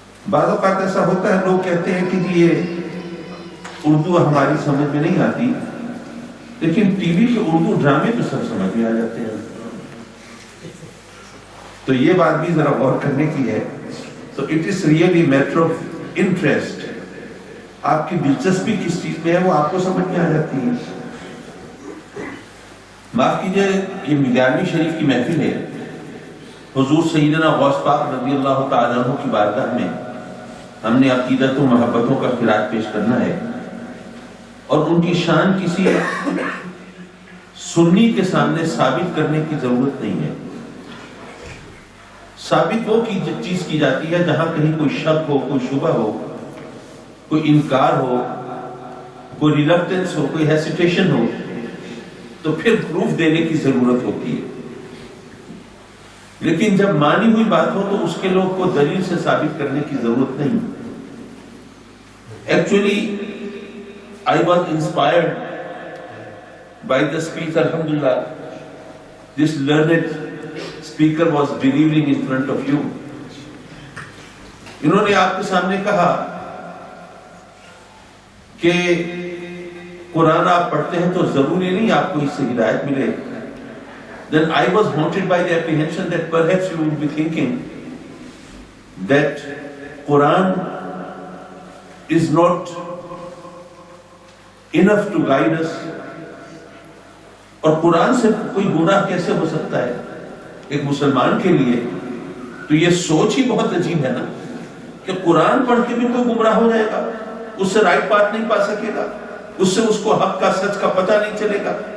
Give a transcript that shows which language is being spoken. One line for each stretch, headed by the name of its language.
Urdu: بعض اوقات ایسا ہوتا ہے لوگ کہتے ہیں کہ یہ اردو ہماری سمجھ میں نہیں آتی، لیکن ٹی وی کے اردو ڈرامے تو سب سمجھ میں آ جاتے ہیں. تو یہ بات بھی ذرا غور کرنے کی ہے.
English: So it is really matter of interest.
Urdu: آپ کی دلچسپی کس چیز میں ہے وہ آپ کو سمجھ میں آ جاتی ہے. معاف کیجئے، یہ 11ویں شریف کی محفل ہے. حضور سیدنا غوث پاک رضی اللہ تعالیٰ عنہ کی بارگاہ میں ہم نے عقیدت و محبتوں کا خراج پیش کرنا ہے، اور ان کی شان کسی سنی کے سامنے ثابت کرنے کی ضرورت نہیں ہے. ثابت وہ چیز کی جاتی ہے جہاں کہیں کوئی شک ہو، کوئی شبہ ہو، کوئی انکار ہو، کوئی ریلکٹنس ہو، کوئی ہیسیٹیشن ہو، تو پھر پروف دینے کی ضرورت ہوتی ہے. لیکن جب مانی ہوئی بات ہو تو اس کے لوگ کو دلیل سے ثابت کرنے کی ضرورت نہیں.
English: Actually, I was inspired by the speech, alhamdulillah. This learned speaker was delivering in front of you.
Urdu: انہوں نے آپ کے سامنے کہا کہ قرآن آپ پڑھتے ہیں تو ضروری نہیں آپ کو اس سے ہدایت ملے،
English: then I was haunted by the apprehension that perhaps you would be thinking that Quran is not enough to guide us.
Urdu: اور قرآن سے کوئی گمراہ کیسے ہو سکتا ہے ایک مسلمان کے لیے؟ تو یہ سوچ ہی بہت عجیب ہے نا کہ قرآن پڑھ کے بھی کوئی گمراہ ہو جائے گا، اس سے
English: right path
Urdu: نہیں پا سکے گا، اس سے اس کو حق کا سچ کا پتہ نہیں چلے گا.